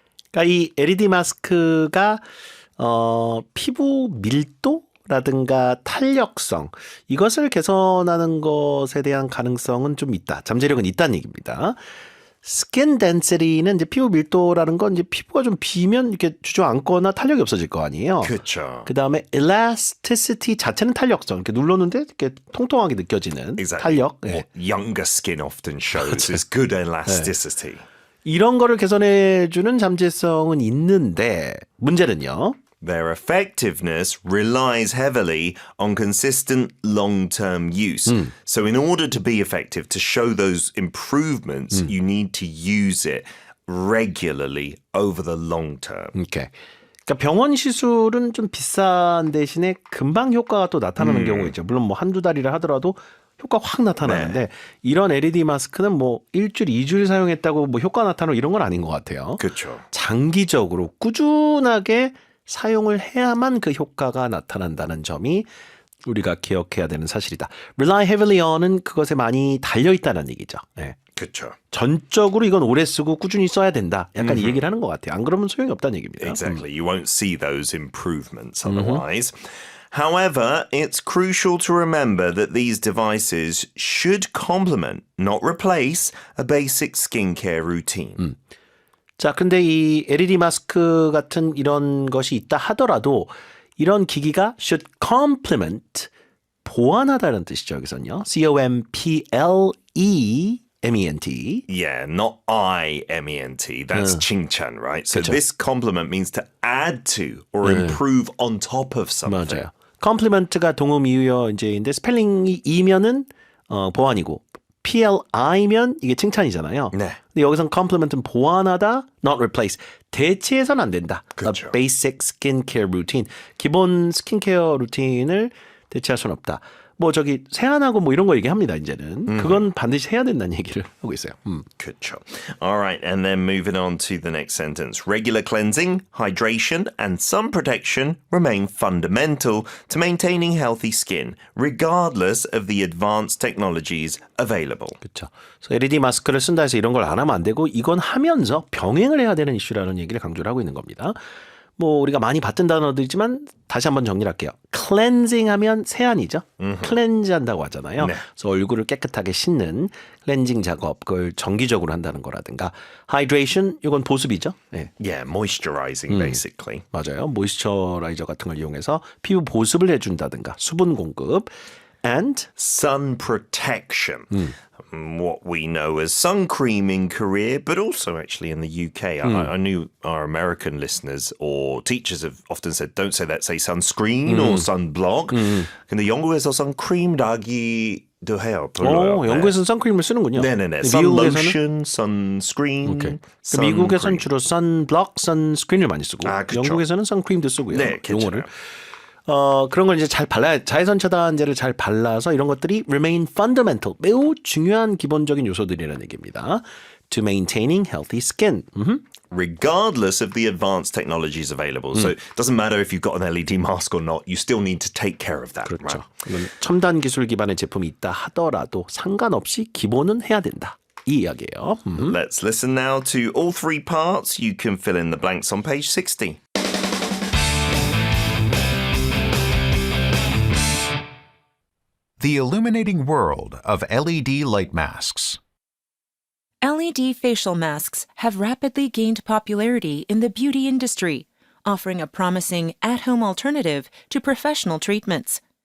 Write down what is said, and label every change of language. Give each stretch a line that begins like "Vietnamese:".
Korean: 그러니까 이 LED 마스크가 피부 밀도라든가 탄력성 이것을 개선하는 것에 대한 가능성은 좀 있다. 잠재력은 있다는 얘기입니다. 스킨 덴시티는 이제 피부 밀도라는 건 이제 피부가 좀 비면 이렇게 주저앉거나 탄력이 없어질 거 아니에요. 그렇죠. 그 다음에 elasticity 자체는 탄력성. 이렇게 눌렀는데 이렇게 통통하게 느껴지는
English: Exactly.
Korean: 탄력.
English: What younger skin often shows is good elasticity.
Korean: 이런 거를 개선해주는 잠재성은 있는데 문제는요.
English: Their effectiveness relies heavily on consistent long-term use. So in order to be effective, to show those improvements, you need to use it regularly over the long term.
Korean: 이렇게. 그러니까 병원 시술은 좀 비싼 대신에 금방 효과가 또 나타나는 경우가 있죠. 물론 뭐 한두 달이라 하더라도 효과 확 나타나는데 이런 LED 마스크는 뭐 일주일, 2주일 사용했다고 뭐 효과 나타나고 이런 건 아닌 것 같아요. 그렇죠. 장기적으로 꾸준하게 사용을 해야만 그 효과가 나타난다는 점이 우리가 기억해야 되는 사실이다.
English: Rely heavily on
Korean: 은 그것에 많이 달려있다는 얘기죠. 네. 그렇죠. 전적으로 이건 오래 쓰고 꾸준히 써야 된다. 약간 이 얘기를 하는 것 같아요. 안 그러면 소용이 없다는 얘기입니다.
English: Exactly. You won't see those improvements otherwise. However, it's crucial to remember that these devices should complement, not replace, a basic skincare routine.
Korean: 자, 근데 이 LED 마스크 같은 이런 것이 있다 하더라도 이런 기기가
English: should complement,
Korean: 보완하다는 뜻이죠. 여기서는요. C-O-M-P-L-E-M-E-N-T.
English: Yeah, not I-M-E-N-T. That's 칭찬, right? So this complement means to add to or improve on top of something.
Korean: 맞아요. complement가 동음 이유여 이제인데 스펠링이 이면은 보완이고 PLI면 이게 칭찬이잖아요. 네. 근데 여기선 complement은 보완하다,
English: not replace.
Korean: 대체해서는 안 된다. 그렇죠.
English: A basic skincare routine.
Korean: 기본 스킨케어 루틴을 대체할 수는 없다. 뭐 저기 세안하고 뭐 이런 거 얘기합니다. 이제는 그건 반드시 해야 된다는 얘기를 하고 있어요.
English: Good job. All right, and then moving on to the next sentence. Regular cleansing, hydration, and sun protection remain fundamental to maintaining healthy skin, regardless of the advanced technologies available.
Korean: 그렇죠. 그래서 LED 마스크를 쓴다 해서 이런 걸 안 하면 안 되고 이건 하면서 병행을 해야 되는 이슈라는 얘기를 강조를 하고 있는 겁니다. 뭐 우리가 많이 봤던 단어들이지만 다시 한번 정리를 할게요. 클렌징 하면 세안이죠. 클렌즈 한다고 하잖아요. 네. 그래서 얼굴을 깨끗하게 씻는 클렌징 작업 그걸 정기적으로 한다는 거라든가 하이드레이션 이건 보습이죠. 네.
English: Yeah, moisturizing, basically.
Korean: 맞아요. 모이스처라이저 같은 걸 이용해서 피부 보습을 해준다든가 수분 공급 and
English: Sun protection. What we know as sun cream in Korea, but also actually in the UK. I knew our American listeners or teachers have often said, don't say that, say sunscreen or sunblock.
Korean: 근데 영국에서 선크림이라기도 해요. 별로요. 영국에서는 선크림을 쓰는군요. 네네네. 근데
English: Sun
Korean: 미국에서는
English: lotion, sunscreen.
Korean: 오케이.
English: sun
Korean: 미국에서는 주로 선블럭, 선스크린을 많이 쓰고 아, 그쵸. 영국에서는 선크림도 쓰고요. 네, 용어를. 괜찮아요. 그런 걸 이제 잘 발라야 자외선 차단제를 잘 발라서 이런 것들이
English: remain fundamental
Korean: 매우 중요한 기본적인 요소들이라는 얘기입니다.
English: To maintaining healthy skin. Regardless of the advanced technologies available. So it doesn't matter if you've got an LED mask or not, you still need to take care of that.
Korean: 그렇죠.
English: Right?
Korean: 이건 첨단 기술 기반의 제품이 있다 하더라도 상관없이 기본은 해야 된다. 이 이야기예요.
English: Let's listen now to all three parts. You can fill in the blanks on page 60. The illuminating world of LED light masks. LED facial masks have rapidly gained popularity in the beauty industry, offering a promising at-home alternative to professional treatments.